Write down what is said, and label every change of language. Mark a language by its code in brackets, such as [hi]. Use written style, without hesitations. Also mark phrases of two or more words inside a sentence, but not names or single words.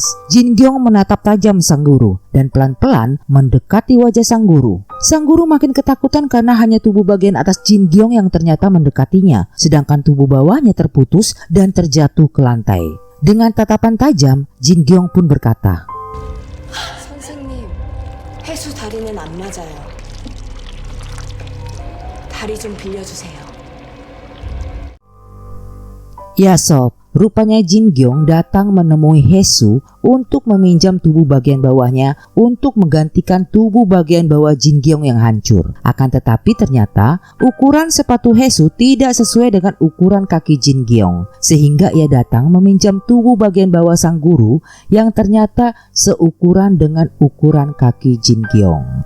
[id] Jin Gyeong menatap tajam sang guru dan pelan-pelan mendekati wajah sang guru. Sang guru makin ketakutan karena hanya tubuh bagian atas Jin Gyeong yang ternyata mendekatinya, sedangkan tubuh bawahnya terputus dan terjatuh ke lantai. Dengan tatapan tajam, Jin Gyeong pun berkata, [ko] 선생님, 해수 다리는 안 맞아요. 다리 좀 빌려주세요. [id] Ya sob, rupanya Jin Gyeong datang menemui Hesu untuk meminjam tubuh bagian bawahnya untuk menggantikan tubuh bagian bawah Jin Gyeong yang hancur. Akan tetapi ternyata ukuran sepatu Hesu tidak sesuai dengan ukuran kaki Jin Gyeong, sehingga ia datang meminjam tubuh bagian bawah sang guru yang ternyata seukuran dengan ukuran kaki Jin Gyeong.